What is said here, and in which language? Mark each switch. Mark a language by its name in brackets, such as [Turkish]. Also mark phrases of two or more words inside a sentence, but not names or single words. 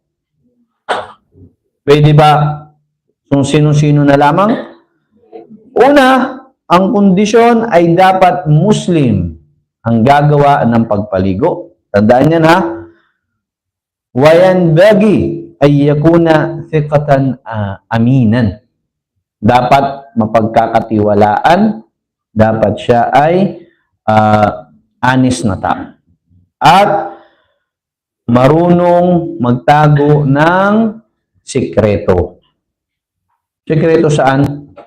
[Filipino] Pwede ba kung sino-sino na lamang? Una, ang kondisyon ay dapat Muslim ang gagawa ng pagpaligo. Tandaan yan ha. [Arabic] وينبغي أن يكون ثقة أمينا. [Filipino] Dapat mapagkakatiwalaan, dapat siya ay honest na tao. At marunong magtago ng sikreto. Sikreto saan?